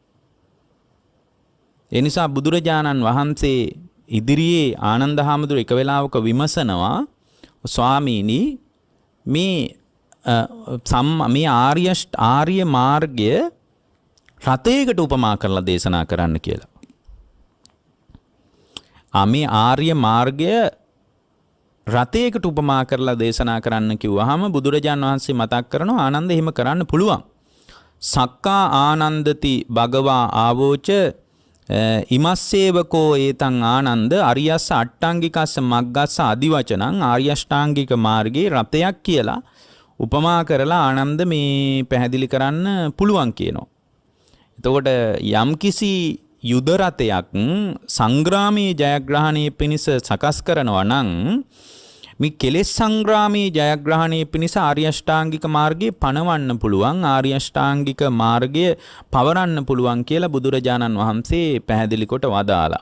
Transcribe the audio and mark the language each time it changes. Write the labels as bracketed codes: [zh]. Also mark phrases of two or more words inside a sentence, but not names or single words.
[si] ඒ නිසා බුදුරජාණන් වහන්සේ ඉදිරියේ ආනන්ද හාමුදුර එක වෙලාවක විමසනවා ස්වාමීනි මේ ආර්ය මාර්ගය රතයකට උපමා කරලා දේශනා කරන්න කියලා. මේ ආර්ය මාර්ගය රතයකට උපමා කරලා දේශනා කරන්න කිව්වහම බුදුරජාන් වහන්සේ මතක් කරනවා ආනන්ද එහෙම කරන්න පුළුවන්. [pi] සක්කා ආනන්දති භගවා ආවෝච ඉමස්සේවකෝ ඒතං ආනන්ද අරියස්ස අට්ටාංගිකස්ස මග්ගස්ස අදිවචනං [si] ආර්ය අෂ්ටාංගික මාර්ගයේ රතයක් කියලා උපමා කරලා ආනන්ද මේ පැහැදිලි කරන්න පුළුවන් කියනවා. එතකොට යම්කිසි යුද රතයක් සංග්‍රාමී ජයග්‍රහණයේ පිණිස සකස් කරනවා නම් මේ කෙලෙස් සංග්‍රාමී ජයග්‍රහණයේ පිණිස ආර්ය අෂ්ටාංගික මාර්ගයේ පණවන්න පුළුවන්, ආර්ය අෂ්ටාංගික මාර්ගය පවරන්න පුළුවන් කියලා බුදුරජාණන් වහන්සේ පැහැදිලි කොට වදාලා.